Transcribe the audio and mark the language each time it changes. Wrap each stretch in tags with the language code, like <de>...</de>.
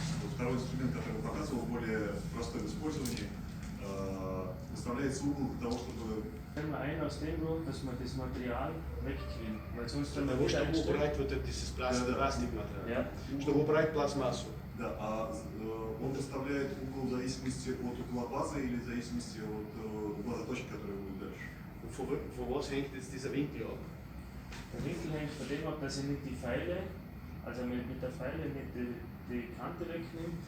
<ru>Вот второй инструмент, который я показывал, более простой в использовании, выставляется угол для того, чтобы...</ru> <de>Ein aus dem Grund, dass man das Material wegkriegt, weil sonst</de> <ru>Для того, чтобы убрать вот этот пластик материал, чтобы убрать пластмассу. Да, а он выставляет угол в зависимости от угла базы или в зависимости от угла заточки, который будет дальше.</ru> <de>Von was hängt jetzt dieser Winkel ab? Der Winkel hängt von dem ab, dass ich nicht die Pfeile, also mit der Pfeile nicht die Kante wegnehme,</de>